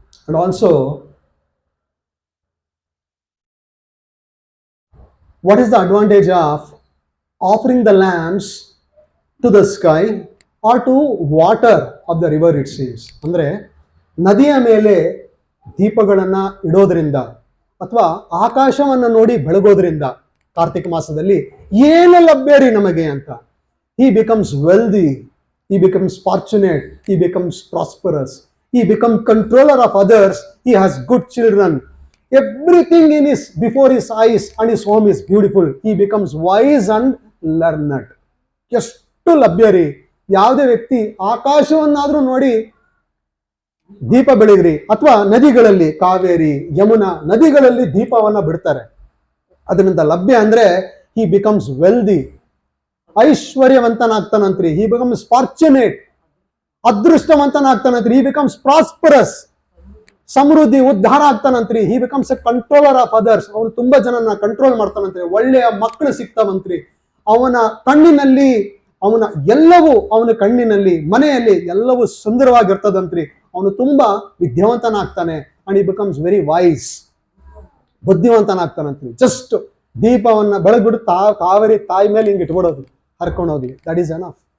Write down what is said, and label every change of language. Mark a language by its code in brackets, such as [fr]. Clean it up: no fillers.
[en] And also, what is the advantage of offering the lamps to the sky or to water of the river, it seems. [kn] ಅಂದ್ರೆ ನದಿಯ ಮೇಲೆ ದೀಪಗಳನ್ನ ಇಡೋದ್ರಿಂದ ಅಥವಾ ಆಕಾಶವನ್ನ ನೋಡಿ ಬೆಳಗೋದ್ರಿಂದ ಕಾರ್ತಿಕ ಮಾಸದಲ್ಲಿ ಏನು ಲಭ್ಯ ರೀ ನಮಗೆ ಅಂತ. [en] He becomes wealthy, he becomes fortunate, he becomes prosperous, he becomes controller of others, he has good children, everything in his before his eyes and his home is beautiful, he becomes wise and learned. [kn] ಎಷ್ಟು ಲಭ್ಯ ರೀ. ಯಾವುದೇ ವ್ಯಕ್ತಿ ಆಕಾಶವನ್ನಾದ್ರೂ ನೋಡಿ ದೀಪ ಬೆಳಗ್ರಿ, ಅಥವಾ ನದಿಗಳಲ್ಲಿ ಕಾವೇರಿ ಯಮುನಾ ನದಿಗಳಲ್ಲಿ ದೀಪವನ್ನ ಬಿಡ್ತಾರೆ, ಅದರಿಂದ ಲಭ್ಯ ಅಂದ್ರೆ [en] he becomes wealthy, [kn] ಐಶ್ವರ್ಯವಂತನಾಗ್ತಾನಂತ್ರಿ. [en] he becomes fortunate, [kn] ಅದೃಷ್ಟವಂತನಾಗ್ತಾನಂತ್ರಿ. [en] he becomes prosperous, [kn] ಸಮೃದ್ಧಿ ಉದ್ಧಾರ ಆಗ್ತಾನಂತ್ರಿ. [en] he becomes a controller of others, [kn] ಅವನು ತುಂಬಾ ಜನನ ಕಂಟ್ರೋಲ್ ಮಾಡ್ತಾನಂತ್ರಿ. ಒಳ್ಳೆಯ ಮಕ್ಕಳು ಸಿಗ್ತಾವಂತ್ರಿ. ಅವನ ಕಣ್ಣಿನಲ್ಲಿ ಅವನ ಕಣ್ಣಿನಲ್ಲಿ ಮನೆಯಲ್ಲಿ ಎಲ್ಲವೂ ಸುಂದರವಾಗಿರ್ತದಂತ್ರಿ. ಅವನು ತುಂಬಾ ವಿದ್ಯಾವಂತನಾಗ್ತಾನೆ. [en] and he becomes very wise, [kn] ಬುದ್ಧಿವಂತನಾಗ್ತಾನಂತ್ರಿ. Just ದೀಪವನ್ನ ಬೆಳಗ್ಬಿಟ್ಟು Kaveri ತಾಯಿ ಮೇಲೆ ಹಿಂಗೆ ಇಟ್ಬಿಡೋದು, ಹರ್ಕೊಂಡೋಗಿ, [en] That is enough.